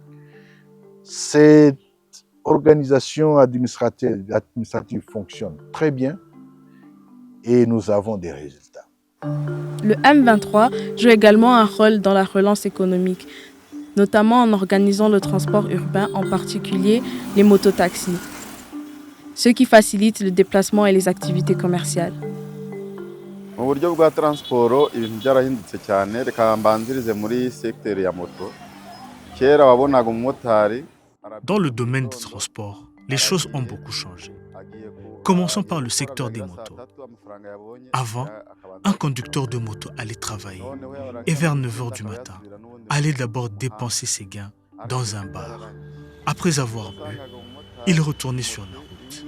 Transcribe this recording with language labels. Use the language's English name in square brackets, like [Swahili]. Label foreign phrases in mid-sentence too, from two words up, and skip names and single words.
[French] Cette organisation administrative fonctionne très bien et nous avons des résultats. Le M23 joue également un rôle dans la relance économique, notamment en organisant le transport urbain, en particulier les mototaxis, ce qui facilite le déplacement et les activités commerciales. [Kinyarwanda] Mu buryo bwa transport ibintu byarahindutse cyane, reka mbanzirize muri secteur ya moto. Kera wabonaga umumotari. [French] Dans le domaine des transports, les choses ont beaucoup changé. Commençons par le secteur des motos. Avant, un conducteur de moto allait travailler et vers 9h du matin, allait d'abord dépenser ses gains dans un bar. Après avoir bu, il retournait sur la route.